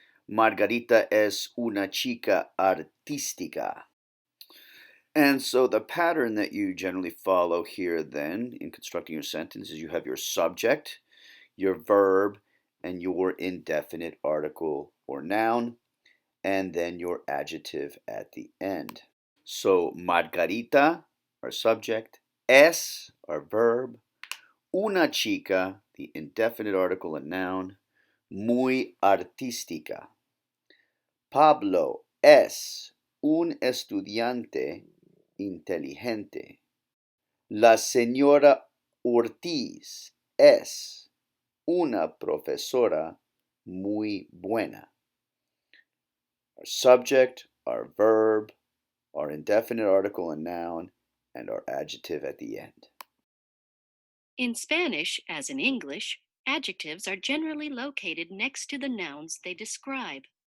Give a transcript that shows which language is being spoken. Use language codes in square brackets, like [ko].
[es] Margarita es una chica artística. [en] And so the pattern that you generally follow here then in constructing your sentence is you have your subject, your verb, and your indefinite article or noun, and then your adjective at the end. So Margarita, our subject, es, our verb, [es] una chica, [en] the indefinite article and noun, [es] muy artística. Pablo es un estudiante inteligente. La señora Ortiz es una profesora muy buena. [en] Our subject, our verb, our indefinite article and noun, and our adjective at the end. In Spanish, as in English, adjectives are generally located next to the nouns they describe.